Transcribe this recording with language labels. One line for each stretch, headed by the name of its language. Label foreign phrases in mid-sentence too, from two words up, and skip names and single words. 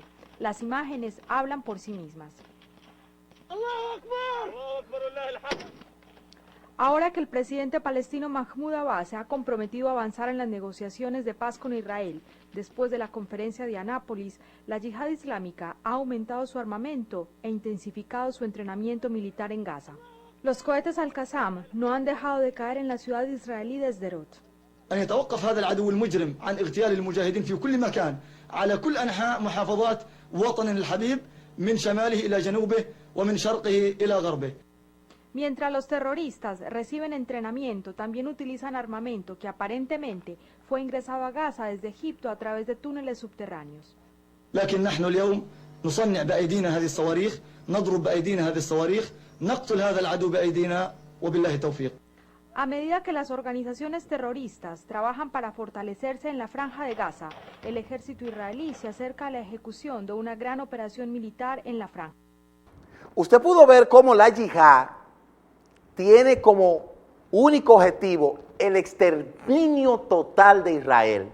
Spanish: Las imágenes hablan por sí mismas. Ahora que el presidente palestino Mahmoud Abbas se ha comprometido a avanzar en las negociaciones de paz con Israel, después de la conferencia de Anápolis, la yihad islámica ha aumentado su armamento e intensificado su entrenamiento militar en Gaza. Los cohetes Al-Qassam no han dejado de caer en la ciudad israelí de Sderot.
Arabic: أن يتوقف هذا العدو المجرم عن اغتيال المجاهدين في كل مكان على كل أنحاء محافظات وطننا الحبيب من شماله إلى جنوبه ومن شرقه إلى غربه.
Spanish: Mientras los terroristas reciben entrenamiento, también utilizan armamento que aparentemente fue ingresado a Gaza desde Egipto a través de túneles subterráneos.
Arabic: لكن نحن اليوم نصنع بأيدينا هذه الصواريخ، نضرب بأيدينا هذه الصواريخ، نقتل هذا العدو بأيدينا وبالله التوفيق.
Spanish: A medida que las organizaciones terroristas trabajan para fortalecerse en la franja de Gaza, el ejército israelí se acerca a la ejecución de una gran operación militar en la franja. Usted pudo ver cómo la yihad tiene como único objetivo el exterminio total de Israel.